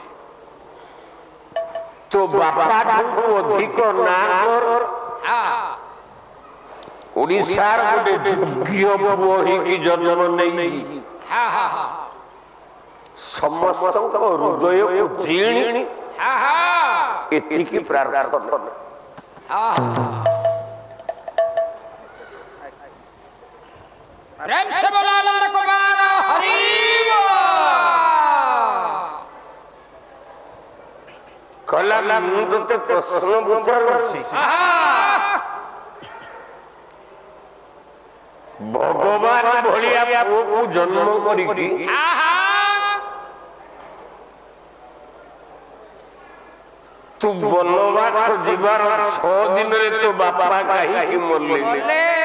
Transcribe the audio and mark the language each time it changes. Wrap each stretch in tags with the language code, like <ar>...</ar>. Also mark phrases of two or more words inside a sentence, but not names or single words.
<or>ତୋ ବାପାଠୁ ଅଧିକ ନାଁ ଓଡ଼ିଶାର ଗୋଟେ ଯୋଗ୍ୟ ପୁଅ ହେଇକି ଜନ୍ମ ନେଇ ସମସ୍ତଙ୍କ ହୃଦୟକୁ ଜିଣି ଏତିକି ପ୍ରାର୍ଥନା।</or> <hi>प्रेम से बोला आनंद कुमार हरि</hi> <or>कला ମୁଁ ତତେ ପ୍ରଶ୍ନ ପଚାରୁଛି, ଭଗବାନ ଭଳିଆ ପୁଅକୁ ଜନ୍ମ କରିକି ତୁ ବନବାସ ଯିବାର 6 ଦିନରେ ତୋ ବାପା କାହିଁକି ମରିଲେ?</or>